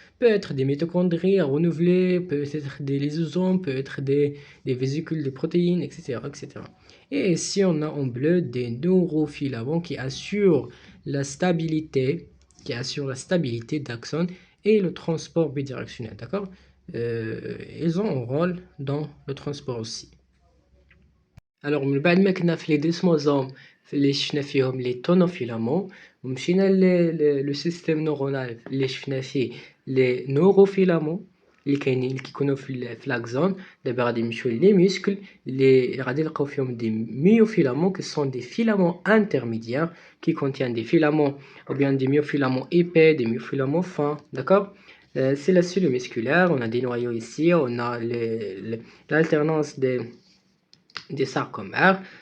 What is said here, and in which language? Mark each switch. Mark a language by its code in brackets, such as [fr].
[fr] Peut être des mitochondries à renouveler, peut être des lysosomes, peut être des vésicules de protéines, etc., etc. Et ici, on a en bleu des neurofilaments qui assurent la stabilité, d'axone et le transport bidirectionnel. D'accord? Ils ont un rôle dans le transport aussi. [ar] Alors, من بعد ما كنا في لي ديسموزوم اللي شفنا فيهم لي تونوفيلامون ومشينا لو سيستيم نورونال اللي شفنا فيه لي نوروفيلامون اللي كاينين اللي كيكونوا في لاكزون. دابا غادي نمشيو لي ميسكل اللي غادي نلقاو فيهم [fr] دي ميوفيلامون كي سون دي فيلامون انترميديير qui contient des filaments ou bien des myofilaments épais, des myofilaments fins, d'accord? C'est la cellule musculaire, on a des noyaux ici, on a l'alternance des sarcomères.